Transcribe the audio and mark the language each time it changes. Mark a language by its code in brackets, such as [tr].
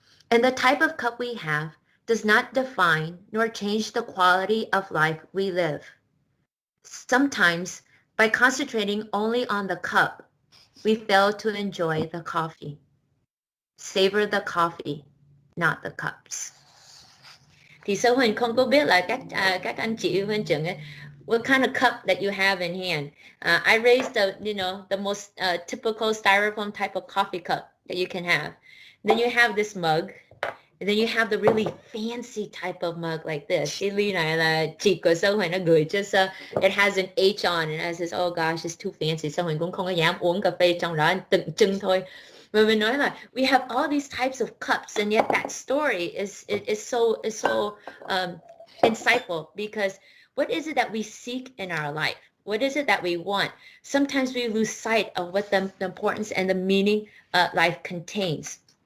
[en] And the type of cup we have does not define nor change the quality of life we live. Sometimes, by concentrating only on the cup, we fail to enjoy the coffee. Savor the coffee, not the cups. [vi] Thì Sơ Huỳnh không có biết là các anh chị huynh trưởng ấy, [en] what kind of cup that you have in hand. I raised the most typical styrofoam type of coffee cup that you can have. Then you have this mug. And then you have the really fancy type of mug like this. [vi] Cái ly này là chị của Sơ Huỳnh nó gửi cho Sơ. [en] It has an H on it. And I says, oh gosh, it's too fancy. [vi] Sơ Huỳnh cũng không có dám uống cà phê trong đó, tượng trưng thôi. Mà mình nói là [en] we have all these types of cups, and yet that story is so insightful, because what is it that we seek in our life? What is it that we want? Sometimes we lose sight of what the importance and the meaning life contains.